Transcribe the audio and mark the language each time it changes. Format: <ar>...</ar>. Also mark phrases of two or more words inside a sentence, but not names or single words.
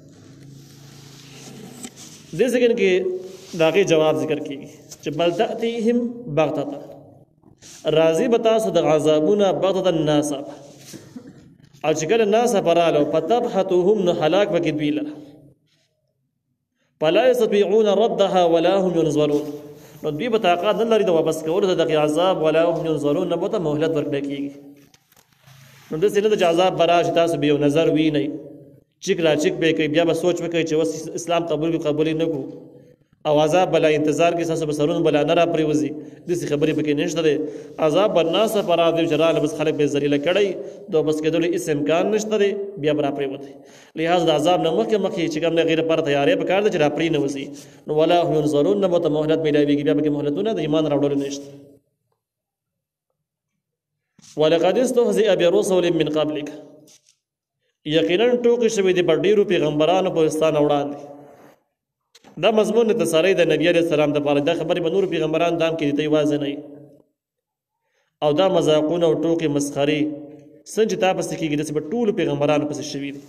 <ps>دې سکند کې د هغې جواب ذکر کېږي چې</ps> <ar>بل تأتیهم بغتة،</ar> <ps>راځي به تاسو د عذابونه بغتة ناڅاپه، او چې کله ناڅاپه راغلو فتبحتهم نو هلاک به کړي دوی لره،</ps> <ar>فلا یستطیعون ردها ولا هم ینظرون،</ar> <ps>نو دوی به طاقت نه لري د واپس کولو د دغې عذاب،</ps> <ar>ولا هم ینظرون،</ar> <ps>نه به ورته مهلت ورکړی کېږي. نو داسې نه ده چې عذاب به راشي تاسو به یو نظر وینئ، چیک را چیک به یې کوئ، بیا به سوچ وکړئ چې اوس اسلام قبول کړو قبول یې نه کړو، او عذاب بلا انتظار کې ستاسو به سرونه بلا نه را پرېوځي، داسې خبرې پکې نشته دی. عذاب به ناڅاپه راځي چې راغله بس خلک به یې ذلیله کړی، د واپس کېدلو هېڅ امکان نشته دی، بیا به را پرېوتی. لحاظ د عذاب نه مخکې چې کوم د هغې لپاره تیاری پکار ده چې را پرې نه وځي، نو</ps> <ar>ولا هم ینظرون،</ar> <ps>نه به ورته مهلت میلاویږي، بیا پکې مهلتونه د ایمان راوړلو نشته.</ps> <ar>ولقد استهزئ برسل من قبلک،</ar> <ps>یقینا ټوکې شوي دي په ډېرو پیغمبرانو په ستانه وړاندې. دا مضمون د تسارۍ د نبي علیه السلام دپاره، دا خبرې به نورو پیغمبرانو دام کې دي یوازې نه، او دا مذاقونه او ټوکې مسخرې څنګه چې تا پسې کېږي داسې به ټولو پیغمبرانو پسې شوي دي.</ps>